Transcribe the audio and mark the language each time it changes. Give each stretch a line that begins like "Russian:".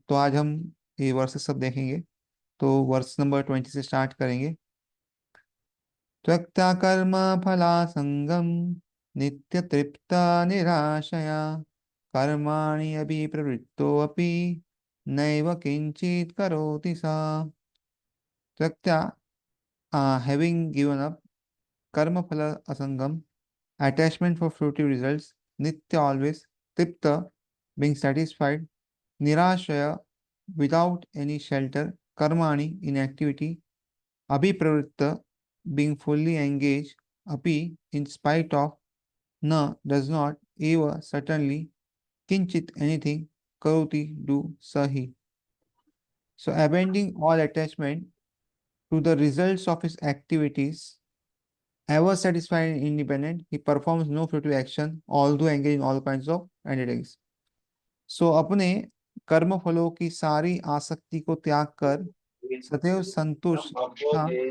Hindi: तो आज हम ये वर्सेस सब देखेंगे। तो वर्स नंबर 20 से स्टार्ट करेंगे।
Sanskrit: त्यक्ता कर्म फलासंगम नित्य तृप्ता निराशया कर्माणि अभिप्रवृत्तोऽपि नैव किंचित करोति सा।
English: त्यक्ता having given up karma phala asangam attachment for fruitive results, nitya always, tripta being satisfied, nirashaya without any shelter, karmani inactivity, abhipravritta being fully engaged, api in spite of, na does not, eva certainly, kinchit anything, karoti do sahi. So abandoning all attachment to the results of his activities, ever satisfied and independent, he performs no fruitive action, although engaged in all kinds of undertakings.
Hindi: सो अपने कर्म फलों की सारी आसक्ति को त्याग कर सदैव संतुष्ट। हाँ।